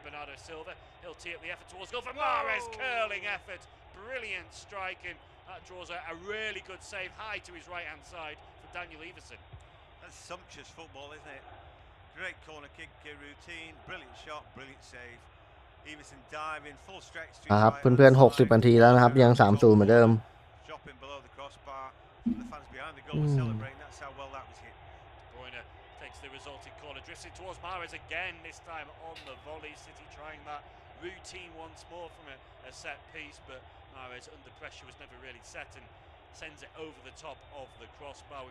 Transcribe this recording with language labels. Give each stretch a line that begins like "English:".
English: Bernardo Silva, he'll tee up the effort towards goal for Mahrez. Curling effort, brilliant striking. That draws a really good save high to his right hand side for Daniel Everson. That's sumptuous football, isn't it? Great corner kick routine, brilliant shot, brilliant save. Everson diving full stretch to
Thai: ครับเพื่อนๆ60 นาทีแล้วนะครับยัง 3-0 เหมือนเดิม
English: dropping below the crossbar. The fans behind the goal celebrating. That's how well that was hit. De Bruyne takes the resulting corner, drifts it towards Mahrez again, this time on the volley. City trying that routine once more from a set piece, but Mahrez under pressure was never really set and sends it over the top of the crossbar.